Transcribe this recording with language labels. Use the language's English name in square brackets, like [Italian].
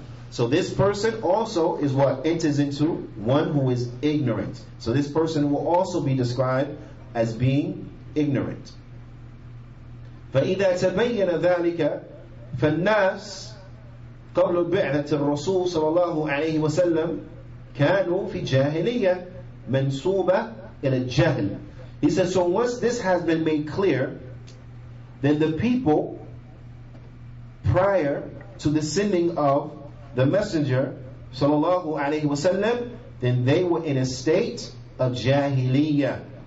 [English] So this person also is what enters into one who is ignorant. So this person will also be described as being ignorant. [Arabic] فإذا تبين ذلك فالناس قبل بعثة الرسول صلى الله عليه وسلم كانوا في جاهلية منسوبة إلى الجهل. [English] He says, so once this has been made clear, then the people prior to the sending of the Messenger sallallahu alaihi wasallam, then they were in a state of jahiliyyah.